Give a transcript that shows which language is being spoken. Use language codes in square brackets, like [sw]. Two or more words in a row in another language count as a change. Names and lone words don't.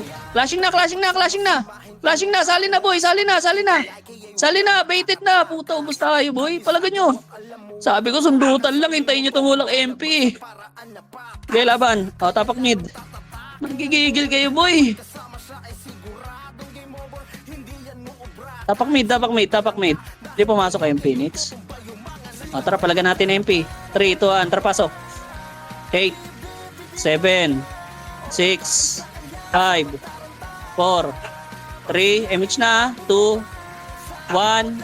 [tl] Flashing na, flashing na, flashing na. Flashing na, sali na, boy. Sali na, sali na. Sali na, baited na. Puta, ubos tayo, boy. Palagan nyo. Sabi ko, sundutan lang. Hintayin nyo tumulak MP. Okay, laban. O, tapak mid. Nagigigil kayo, boy. Tapak mid, tapak mid, tapak mid. Hindi pumasok kayong Phoenix. O, tara, palagan natin MP. 3, 2, 1, tara, pasok. 8, 7, 6, 5, 4, 3, MH na, 2, 1.